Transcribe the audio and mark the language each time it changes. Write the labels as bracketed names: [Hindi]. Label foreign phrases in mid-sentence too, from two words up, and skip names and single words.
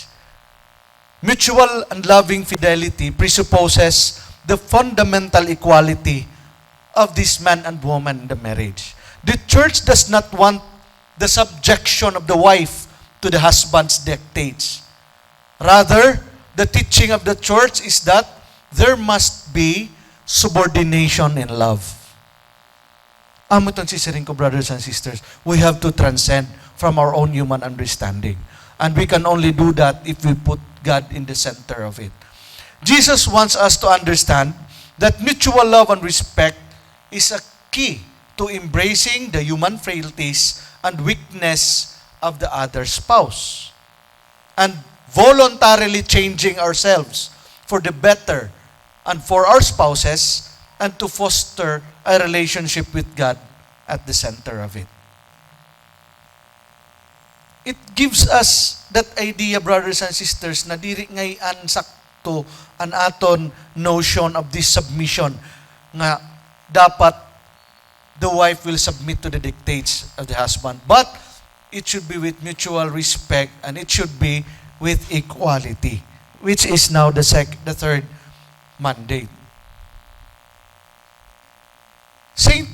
[English] Mutual and loving fidelity presupposes the fundamental equality of this man and woman in the marriage. The church does not want the subjection of the wife to the husband's dictates. Rather, the teaching of the church is that there must be subordination in love. [Waray] Amo itong sisiring ko, [English] brothers and sisters, we have to transcend from our own human understanding. And we can only do that if we put God in the center of it. Jesus wants us to understand that mutual love and respect is a key to embracing the human frailties and weakness of the other spouse and voluntarily changing ourselves for the better and for our spouses and to foster a relationship with God at the center of it. It gives us that idea, brothers and sisters, [Waray] na diri ngay ansakto an aton [English] notion of this submission [Waray] nga dapat [English] the wife will submit to the dictates of the husband. But it should be with mutual respect and it should be with equality, which is now the third mandate. St.